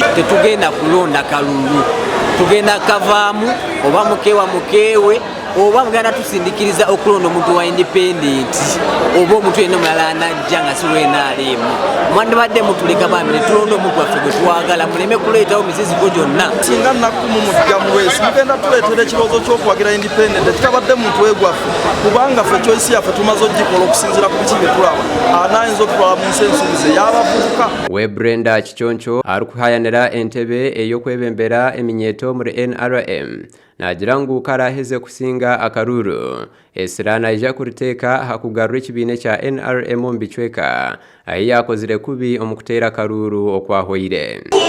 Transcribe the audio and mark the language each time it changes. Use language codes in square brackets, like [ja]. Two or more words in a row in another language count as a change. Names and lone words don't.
[lg] Tetugenda kulonda Kalulu, tugenda kavaamu oba mukewe oba mugenda tusindikiriza okulonda omuntu wa independent oba omuntu yenna omulala anajja nga silwenaalemu mwandibadde mutuleka bamire tulonda omuntu waffe gwe twagala muleme kuleetawo miziziko gyonna. Singa Naku mumujja muweesi mugenda tuleetera ekirowoozo ky'okuwagira independent kitabadde muntu wegwaffe kubanga ffe choice yaffe tumaze ogikola okusinziira ku biki bye tulaba anaayinza okutwala mu nsi ensuubize y'abavubuka. [nyn] We Brenda Kichoncho arikuhayanira entebe ey'okwebembera eminyeto muri NRM nagira ngu karaheze kusinga akaruru esirana ija kuriteeka hakugarura ekibine kya NRM omu bicweka ahi yakozire kubi omu kuteera Kalulu okwahoire.